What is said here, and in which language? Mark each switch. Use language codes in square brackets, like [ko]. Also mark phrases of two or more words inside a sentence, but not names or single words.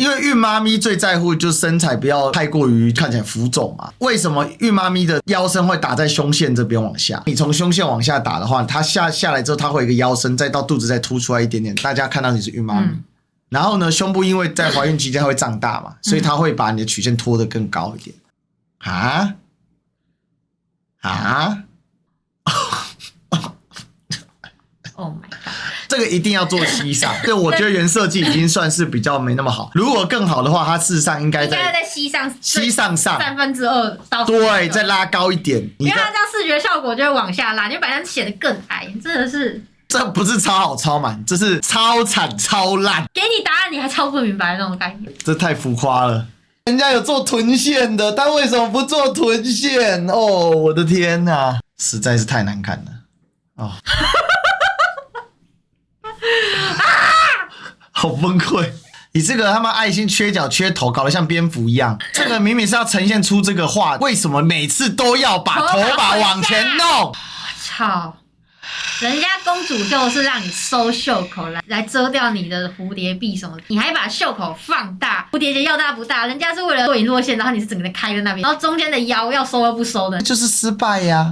[zh] 因為孕媽咪最在乎就是身材不要太過於看起來浮腫嘛。為什麼孕媽咪的腰身會打在胸線這邊往下？你從胸線往下打的話，它下來之後，它會有一個腰身，再到肚子再凸出來一點點，大家看到你是孕媽咪。然後呢，胸部因為在懷孕期間它會長大嘛，所以它會把你的曲線拖得更高一點。 [en] Oh my god！ [zh] 這個一定要做膝上，对，我覺得原設計已經算是比較沒那麼好。如果更好的話，它事實上應該在膝上 2/3到對，再拉高一點。因為它這樣視覺效果就會往下拉，你就把它顯得更矮，真的是。這不是超好超滿，這是超慘超爛。給你答案你還超不明白那種概念，這太浮誇了。人家有做臀線的，但為什麼不做臀線？哦，我的天哪，實在是太難看了哦。好崩潰！你這個他媽愛心缺角缺頭，搞得像蝙蝠一樣。這個明明是要呈現出這個畫，為什麼每次都要把頭髮往前弄？操！人家公主就是讓你收袖口來遮掉你的蝴蝶臂什麼的，你還把袖口放大，蝴蝶結要大不大？人家是為了若隱若現，然後你是整個人開在那邊，然後中間的腰要收又不收的，就是失敗呀！